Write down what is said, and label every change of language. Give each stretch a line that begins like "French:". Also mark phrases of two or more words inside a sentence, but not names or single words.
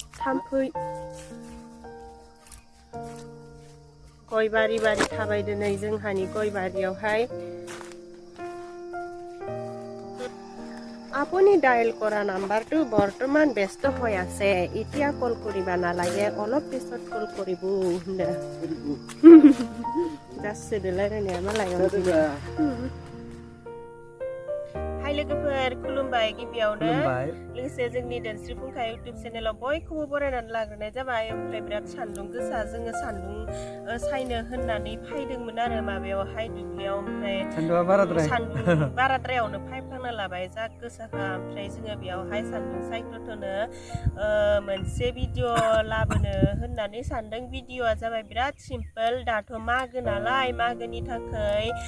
Bodo: थाम्फै गय बारि बारि थाबायदो नै जोंहानि गय बारियावहाय
Assamese: আপুনি ডায়েল কৰা নাম্বাৰটো বৰ্তমান ব্যস্ত হৈ আছে এতিয়া কল কৰিবা নালাগে অলপ পিছত কল কৰিব
Bodo: जास्ट रायलायनाया मालाय हाय लोगोफोर खुलुमबाय गिबियावनो लोगोसे जोंनि धोनस्रि फुंखा इउटुब चेनेलाव बयखौबो बरायनानै लाग्रोनाय जाबाय ओमफ्राय बिराद सान्दुं गोसा जोङो सान्दुं सायनो होननानै फैदोंमोन आरो माबायावहाय दुब्लियाव ओमफ्राय सान्दुं बाराद्रायावनो फायफ्लांना लाबाय जा गोसाखा ओमफ्राय जोङो बेयावहाय सान्दुं सायथ'नो मोनसे भिडिअ लाबोनो होननानै सान्दों भिडिअआ जाबाय बिराद सिम्पोल दाथ' मागो नालाय मागोनि थाखाय